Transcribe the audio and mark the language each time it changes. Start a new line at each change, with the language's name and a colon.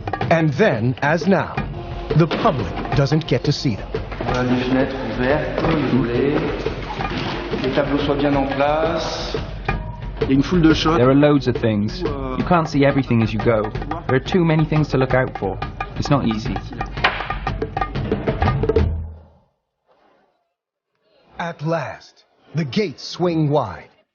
English: And then, as now, the public doesn't get to see them.
French: Les fenêtres ouvertes, isolées. Les tableaux soient bien en place. Il y a une foule de choses.
English: There are loads of things. You can't see everything as you go. There are too many things to look out for. It's not easy. At last, the gates swing wide.